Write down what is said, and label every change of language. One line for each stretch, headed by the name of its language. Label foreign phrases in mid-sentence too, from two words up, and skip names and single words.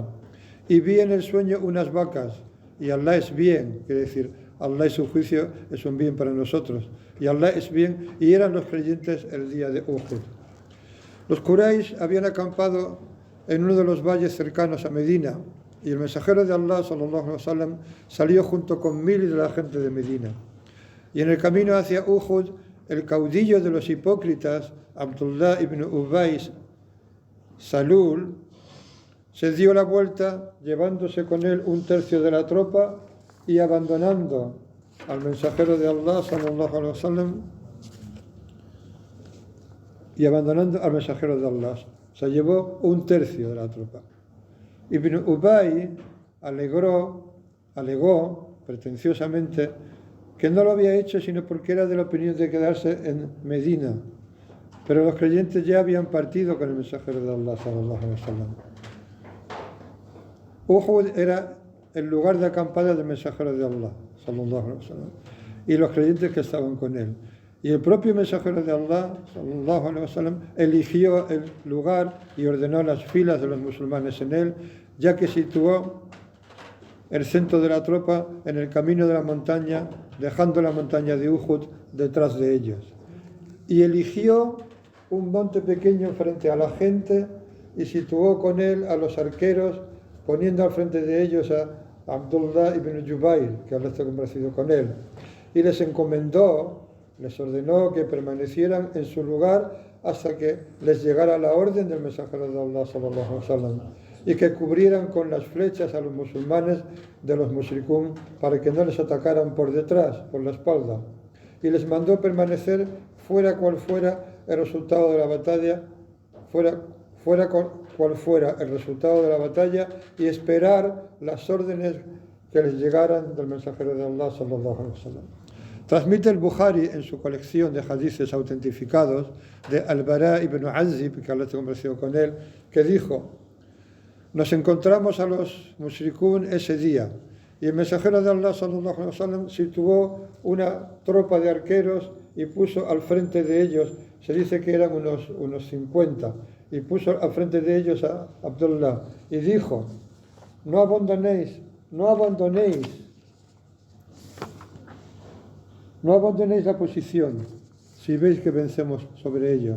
Spanish: Y vi en el sueño unas vacas, y Allah es bien, quiere decir, Allah y su juicio es un bien para nosotros, y Allah es bien, y eran los creyentes el día de Uhud. Los Quraysh habían acampado en uno de los valles cercanos a Medina, y el mensajero de Allah,
Arabic: صلى الله عليه وسلم,
Spanish: salió junto con 1000 de la gente de Medina. Y en el camino hacia Uhud, el caudillo de los hipócritas, Abdullah ibn Ubay Salul, se dio la vuelta, llevándose con él un tercio de la tropa y abandonando al mensajero de Allah,
Arabic: صلى الله عليه وسلم,
Spanish: y abandonando al mensajero de Allah. Se llevó un tercio de la tropa. Ibn Ubay alegó pretenciosamente que no lo había hecho sino porque era de la opinión de quedarse en Medina. Pero los creyentes ya habían partido con el mensajero de Allah,
Arabic: صلى الله عليه وسلم.
Spanish: Uhud era el lugar de acampada del mensajero de Allah,
Arabic: صلى الله عليه وسلم,
Spanish: y los creyentes que estaban con él. Y el propio mensajero de Allah,
Arabic: صلى الله عليه وسلم,
Spanish: eligió el lugar y ordenó las filas de los musulmanes en él, ya que situó el centro de la tropa en el camino de la montaña, dejando la montaña de Uhud detrás de ellos. Y eligió un monte pequeño frente a la gente y situó con él a los arqueros, poniendo al frente de ellos a Abdullah ibn Jubayr, que ahora está complacido con él, y les encomendó, les ordenó que permanecieran en su lugar hasta que les llegara la orden del mensajero de Allah,
Arabic: صلى الله عليه وسلم,
Spanish: y que cubrieran con las flechas a los musulmanes de los mushrikún para que no les atacaran por detrás, por la espalda. Y les mandó permanecer fuera cual fuera el resultado de la batalla, cual fuera el resultado de la batalla, y esperar las órdenes que les llegaran del mensajero de Allah,
Arabic: صلى الله عليه وسلم.
Spanish: Transmite el Bukhari en su colección de hadices autentificados de Al-Bara ibn Azib, que Allah se conversó con él, que dijo: nos encontramos a los mushrikún ese día, y el mensajero de Allah,
Arabic: صلى الله عليه وسلم,
Spanish: situó una tropa de arqueros y puso al frente de ellos, se dice que eran unos 50, y puso al frente de ellos a Abdullah, y dijo: no abandonéis la posición si veis que vencemos sobre ellos.